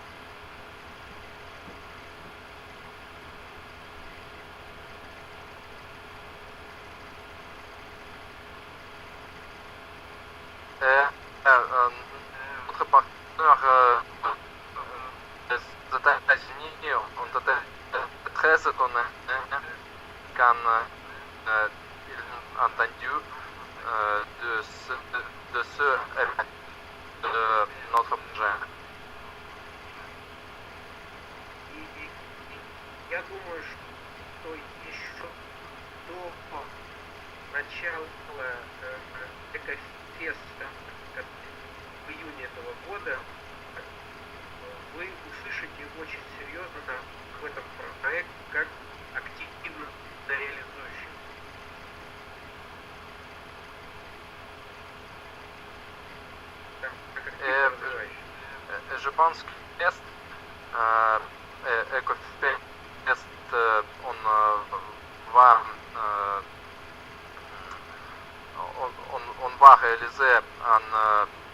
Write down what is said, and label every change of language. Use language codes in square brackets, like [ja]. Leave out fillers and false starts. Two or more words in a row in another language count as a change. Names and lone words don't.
[fr] Et notre partenaire des États-Unis ont été très étonnés quand ils ont entendu de ce événement de notre projet. [ru] И я думаю, что еще до начала Экофеста в июне этого года вы услышите очень серьезно в этом проекте как активно реализующий. [fr] Je pense que Ecofest, on va réaliser un